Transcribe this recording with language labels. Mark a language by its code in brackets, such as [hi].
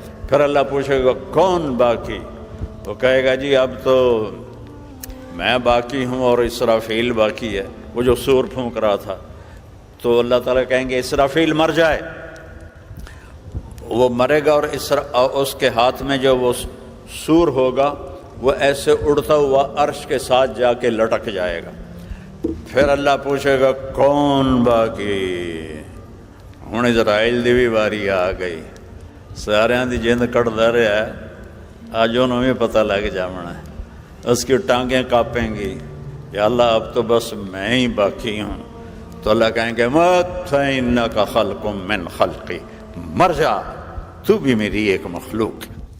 [ur] پھر اللہ پوچھے گا کون باقی؟ وہ کہے گا جی اب تو میں باقی ہوں اور اسرافیل باقی ہے، وہ جو سور پھونک رہا تھا. تو اللہ تعالیٰ کہیں گے اسرافیل مر جائے. وہ مرے گا اور اس کے ہاتھ میں جو وہ سور ہوگا وہ ایسے اڑتا ہوا عرش کے ساتھ جا کے لٹک جائے گا. پھر اللہ پوچھے گا کون باقی؟ [pa] ہن اسرائیل دی بھی واری آ گئی. سارے دی جند کٹدا رہا ہے، آج انہوں بھی پتہ لگ جانا ہے. [ur] اس کی ٹانگیں کانپیں گی، یا اللہ اب تو بس میں ہی باقی ہوں. تو اللہ کہیں گے مت [ar] فإنک خلق من خلقی، [ur] مر جا، تو بھی میری ایک مخلوق ہے.